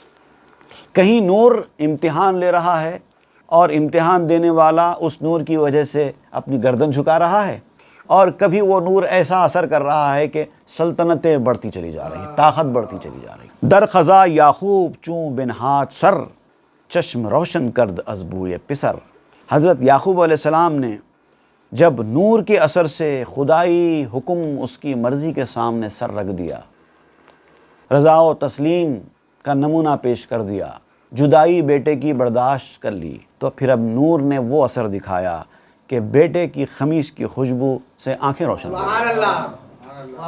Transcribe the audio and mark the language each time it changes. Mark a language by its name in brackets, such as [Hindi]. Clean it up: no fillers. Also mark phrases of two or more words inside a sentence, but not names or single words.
[Urdu] کہیں نور امتحان لے رہا ہے اور امتحان دینے والا اس نور کی وجہ سے اپنی گردن جھکا رہا ہے، اور کبھی وہ نور ایسا اثر کر رہا ہے کہ سلطنتیں بڑھتی چلی جا رہی، طاقت بڑھتی چلی جا رہی. [Persian] در خزا یعقوب چوں بن ہاتھ سر، چشم روشن کرد از بوئے پسر. [Urdu] حضرت یعقوب [Arabic] علیہ السلام [Urdu] نے جب نور کے اثر سے خدائی حکم، اس کی مرضی کے سامنے سر رکھ دیا، رضا و تسلیم کا نمونہ پیش کر دیا، جدائی بیٹے کی برداشت کر لی، تو پھر اب نور نے وہ اثر دکھایا کہ بیٹے کی خمیس کی خوشبو سے آنکھیں روشن ہو گئی.